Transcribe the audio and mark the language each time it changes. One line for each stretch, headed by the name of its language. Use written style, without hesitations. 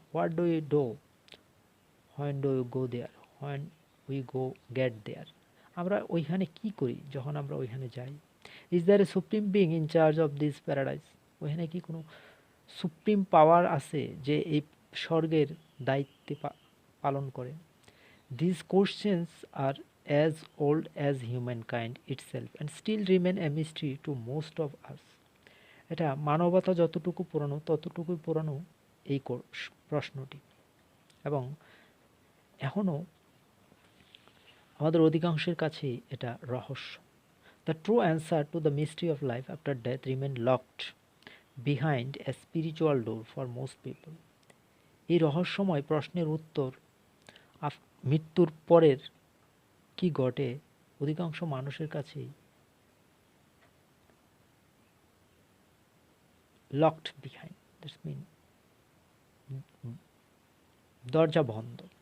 English: What do you do when do you go there, when we go get there?
Bangla: আমরা ওইখানে কি করি যখন আমরা ওইখানে যাই?
English: Is there a supreme being in charge of this paradise?
Bangla: ওইখানে কি কোনো সুপ্রিম পাওয়ার আছে যে এই স্বর্গের দায়িত্বে পালন করে?
English: These questions are as old as humankind itself and still remain a mystery to most of us.
Bangla: এটা মানবতা যতটুকু পুরানো ততটুকুই পুরানো এই প্রশ্নটি, এবং এখনও আমাদের অধিকাংশের কাছেই এটা রহস্য।
English: The true answer to the mystery of life after death remain locked behind a spiritual door for most people.
Bangla: এই রহস্যময় প্রশ্নের উত্তর মৃত্যুর পরের কি ঘটে অধিকাংশ মানুষের কাছেই
English: locked behind, that's mean
Bangla: দরজা বন্ধ।